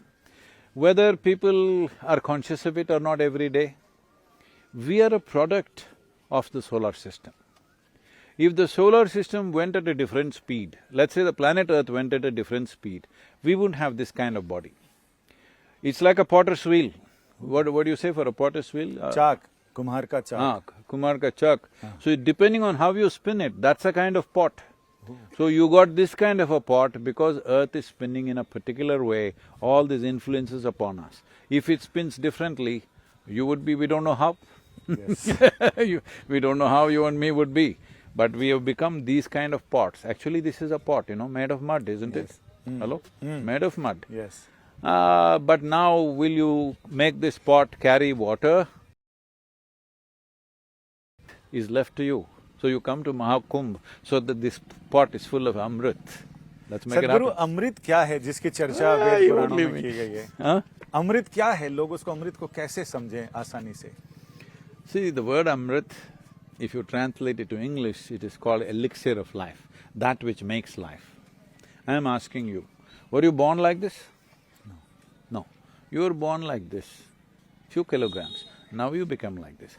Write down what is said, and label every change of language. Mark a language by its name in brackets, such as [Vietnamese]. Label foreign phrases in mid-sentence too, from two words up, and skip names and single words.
[English] Whether people are conscious of it or not every day, we are a product of the solar system. If the solar system went at a different speed, let's say the planet Earth went at a different speed, we wouldn't have this kind of body. It's like a potter's wheel. What do you say for a potter's wheel? [Hindi] चाक, कुम्हार का चाक. कुम्हार का चाक. [English] So depending on how you spin it, that's a kind of pot. So you got this kind of a pot because Earth is spinning in a particular way, all these influences upon us. If it spins differently, you would be… we don't know how. Yes. We don't know how you and me would be, but we have become these kind of pots. Actually, this is a pot, made of mud, isn't it? Hello? Made of mud. Yes. But now will you make this pot carry water? Is left to you. So you come to Mahakumbh so that this pot is full of Amrit. Let's make it happen. [Hindi] सद्गुरु, अमृत क्या है जिसकी चर्चा वेद पुराणों में की गई है? अमृत क्या है? लोग उसको अमृत को कैसे समझें आसानी से? [English] See, the word Amrit, if you translate it to English, it is called elixir of life, that which makes life. I am asking you, were you born like this? No. No. You were born like this, few kilograms. Now you become like this.